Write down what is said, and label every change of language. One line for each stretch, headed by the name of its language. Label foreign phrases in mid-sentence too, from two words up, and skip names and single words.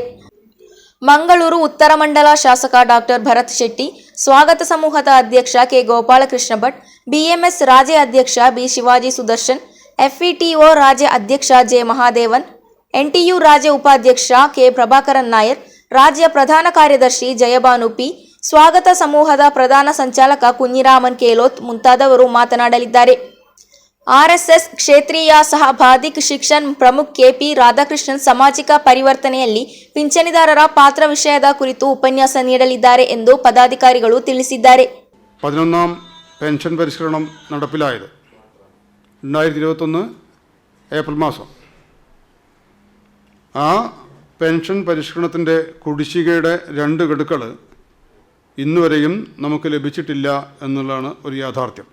Kannada: ಮಂಗಳೂರು ಉತ್ತರ ಮಂಡಲ ಶಾಸಕ ಡಾಕ್ಟರ್ ಭರತ್ ಶೆಟ್ಟಿ, ಸ್ವಾಗತ ಸಮೂಹದ ಅಧ್ಯಕ್ಷ K ಗೋಪಾಲಕೃಷ್ಣ ಭಟ್, BMS ರಾಜ್ಯ ಅಧ್ಯಕ್ಷ B ಶಿವಾಜಿ ಸುದರ್ಶನ್, FETO ರಾಜ್ಯ ಅಧ್ಯಕ್ಷ J ಮಹಾದೇವನ್, NTU ರಾಜ್ಯ ಉಪಾಧ್ಯಕ್ಷ K ಪ್ರಭಾಕರನ್ ನಾಯರ್, ರಾಜ್ಯ ಪ್ರಧಾನ ಕಾರ್ಯದರ್ಶಿ ಜಯಭಾನು P, ಸ್ವಾಗತ ಸಮೂಹದ ಪ್ರಧಾನ ಸಂಚಾಲಕ ಕುഞ്ഞിರಾಮನ್ ಕೇಲೋತ್ ಮುಂತಾದವರು ಮಾತನಾಡಲಿದ್ದಾರೆ. RSS ಕ್ಷೇತ್ರೀಯ ಸಹಭಾಧಿಕ್ ಶಿಕ್ಷಣ್ ಪ್ರಮುಖ್ KP ರಾಧಾಕೃಷ್ಣನ್ ಸಾಮಾಜಿಕ ಪರಿವರ್ತನೆಯಲ್ಲಿ ಪಿಂಚಣಿದಾರರ ಪಾತ್ರ ವಿಷಯದ ಕುರಿತು ಉಪನ್ಯಾಸ ನೀಡಲಿದ್ದಾರೆ ಎಂದು ಪದಾಧಿಕಾರಿಗಳು ತಿಳಿಸಿದ್ದಾರೆ.
Malayalam: 11ാം പെൻഷൻ പരിഷ്കരണം നടപ്പിലായത് 2021 ഏപ്രിൽ മാസം. ആ പെൻഷൻ പരിഷ്കരണത്തിൻ്റെ കുടിശ്ശികയുടെ 2 ഗഡുക്കൾ ഇന്നുവരെയും നമുക്ക് ലഭിച്ചിട്ടില്ല എന്നുള്ളതാണ് ഒരു യാഥാർത്ഥ്യം.